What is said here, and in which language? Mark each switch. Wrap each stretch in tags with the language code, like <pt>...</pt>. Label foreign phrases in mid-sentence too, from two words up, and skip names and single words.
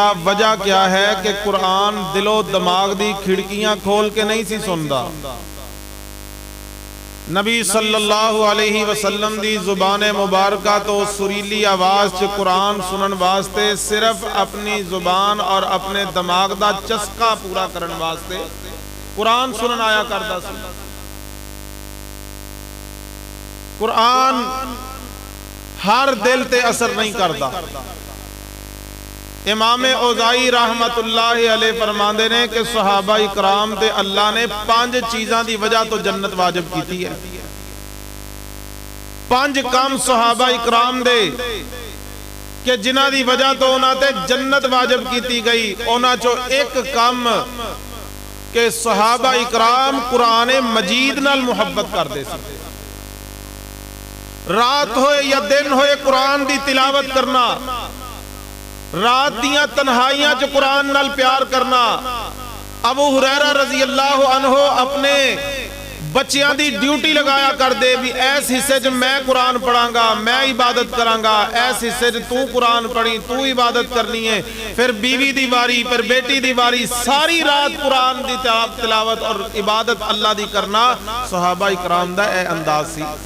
<pa>وجہ کیا ہے کہ قرآن دل و دماغ دی کھڑکیاں کھول کے نہیں سی سندا۔ نبی</pa> <ar>صلی اللہ علیہ وسلم</ar> <pa>دی زبان مبارکہ تو سریلی آواز چ قرآن سنن واسطے صرف اپنی زبان اور اپنے دماغ دا چسکا پورا کرن واسطے قرآن سنن آیا کردا سی۔ قرآن ہر دل تے اثر نہیں کردا۔ امام اوزائی</pa> <ar>رحمت اللہ علیہ</ar> <pa>فرماندے نے کہ صحابہ اکرام تے اللہ نے 5 چیزاں دی وجہ تو جنت واجب کیتی ہے۔ 5 کام صحابہ اکرام دے کہ جنہ دی وجہ تو انہاں تے جنت واجب کیتی گئی، انہاں چو ایک کام کہ صحابہ اکرام قرآن مجید نال محبت کر دے سی۔ رات ہوئے یا دن ہوئے قرآن دی تلاوت کرنا، رات دیاں تنہائیاں چ قرآن نال پیار کرنا۔ ابو ہریرہ</pa> <ar>رضی اللہ عنہ</ar> <pa>اپنے بچیاں دی ڈیوٹی لگایا کر دے بھی ایس حصے چ میں قرآن پڑھاں گا، میں عبادت کراں گا، ایس حصے چ تو قرآن پڑھی، تو عبادت کرنی ہے۔ پھر بیوی دی واری، پھر بیٹی دی واری، ساری رات قرآن دی تلاوت اور عبادت اللہ دی کرنا صحابہ اکرام دا اے انداز سی۔</pa>